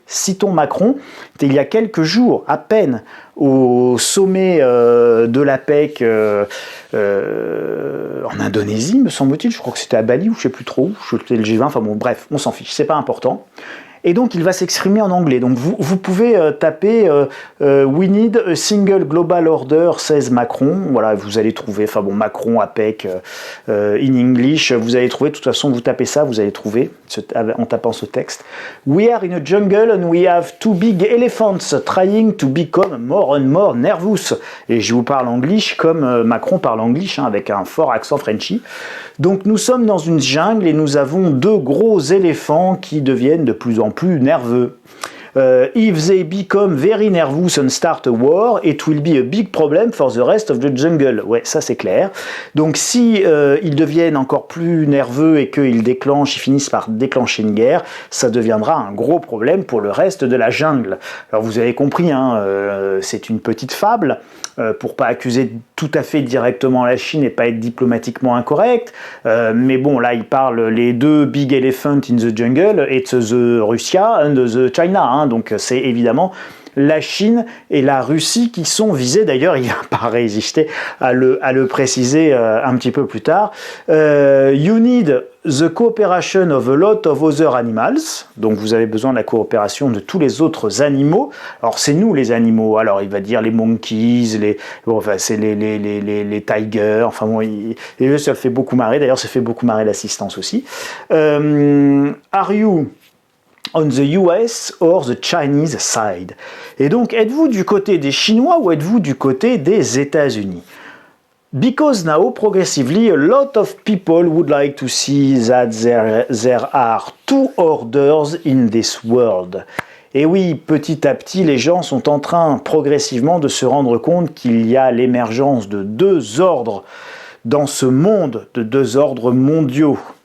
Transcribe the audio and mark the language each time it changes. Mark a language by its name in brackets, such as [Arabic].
[French] Citons Macron, il y a quelques jours à peine au sommet de l'APEC en Indonésie, me semble-t-il, je crois que c'était à Bali ou je sais plus trop où, c'était le G20, enfin bon bref, on s'en fiche, c'est pas important. Et donc il va s'exprimer en anglais. Donc vous pouvez taper [English] We need a single global order, says Macron. [French] Voilà, vous allez trouver, enfin bon, Macron, APEC, in English, vous allez trouver, de toute façon, vous tapez ça, vous allez trouver, en tapant ce texte. [English] We are in a jungle and we have two big elephants trying to become more and more nervous. [French] Et je vous parle anglais comme Macron parle anglais, hein, avec un fort accent Frenchy. Donc nous sommes dans une jungle et nous avons deux gros éléphants qui deviennent de plus en plus nerveux. [English] If they become very nervous and start a war, it will be a big problem for the rest of the jungle. [French] Ouais, ça c'est clair. Donc si ils deviennent encore plus nerveux et qu'ils finissent par déclencher une guerre, ça deviendra un gros problème pour le reste de la jungle. Alors vous avez compris, hein, c'est une petite fable, pour pas accuser tout à fait directement la Chine et pas être diplomatiquement incorrect. Mais bon, là, il parle les deux [English] big elephants in the jungle, it's the Russia and the China. [French] Hein, donc c'est évidemment la Chine et la Russie qui sont visées. D'ailleurs, il ne va pas résister à le préciser un petit peu plus tard. [English] You need the cooperation of a lot of other animals. [French] Donc vous avez besoin de la coopération de tous les autres animaux. Alors c'est nous les animaux. Alors il va dire les monkeys, c'est les tigers. Enfin bon, ça le fait beaucoup marrer. D'ailleurs, ça fait beaucoup marrer l'assistance aussi. [English] Are you on the US or the Chinese side? [French] Et donc, êtes-vous du côté des Chinois ou êtes-vous du côté des États-Unis? [English] Because now, progressively, a lot of people would like to see that there are two orders in this world. [French] Et oui, petit à petit, les gens sont en train progressivement de se rendre compte qu'il y a l'émergence de deux ordres dans ce monde, de deux ordres mondiaux.